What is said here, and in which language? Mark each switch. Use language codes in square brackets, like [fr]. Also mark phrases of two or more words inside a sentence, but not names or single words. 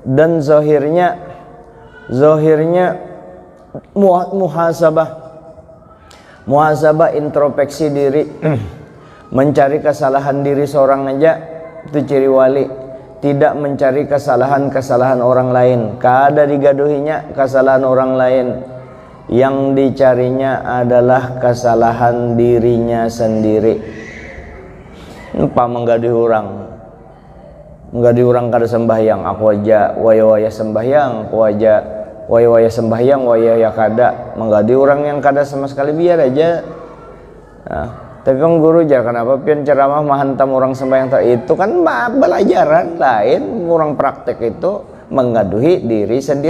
[id] dan zahirnya muhasabah introspeksi diri, mencari kesalahan diri seorang aja itu ciri wali, tidak mencari kesalahan orang lain, [bjn] kada digaduhinya kesalahan orang lain, [id] yang dicarinya adalah kesalahan dirinya sendiri. [bjn] Apa menggaduhi orang kada sembahyang, aku aja waya sembahyang, aku aja waya sembahyang, waya kada, menggaduhi orang yang kada sama sekali, biar aja. Nah, tapi kan guru aja kenapa pian ceramah menghantam orang sembahyang, itu kan belajaran lain, orang praktek itu menggaduhi diri sendiri.